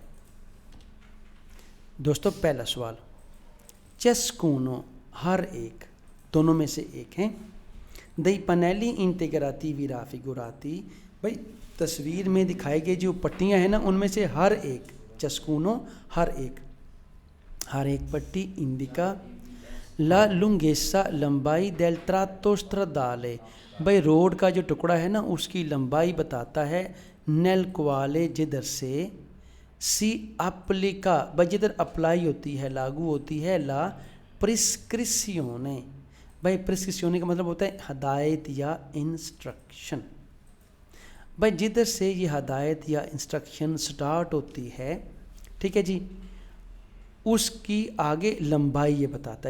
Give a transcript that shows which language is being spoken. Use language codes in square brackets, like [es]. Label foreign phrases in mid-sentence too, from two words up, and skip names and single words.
[hi] दोस्तों पहला सवाल, ciascuno हर एक, दोनों में से एक हैं, [it] dei pannelli integrativi raffigurati, [hi] भाई तस्वीर में दिखाई गई जो पट्टियां हैं ना उनमें से हर एक, ciascuno हर एक पट्टी [it] indica la lunghezza [hi] लंबाई [it] del tratto stradale, [hi] भाई रोड का जो टुकड़ा है ना उसकी लंबाई बताता है, [it] nel quale [hi] जिधर से [it] si applica, [hi] भाई जिधर अप्लाई होती है लागू होती है, [it] la prescrizione, [hi] भाई प्रिस्क्रिप्शियोने का मतलब होता है हदायत या इंस्ट्रक्शन, भाई जिधर से ये हदायत या इंस्ट्रक्शन स्टार्ट होती है, ठीक है जी, उसकी आगे लंबाई ये बताता है।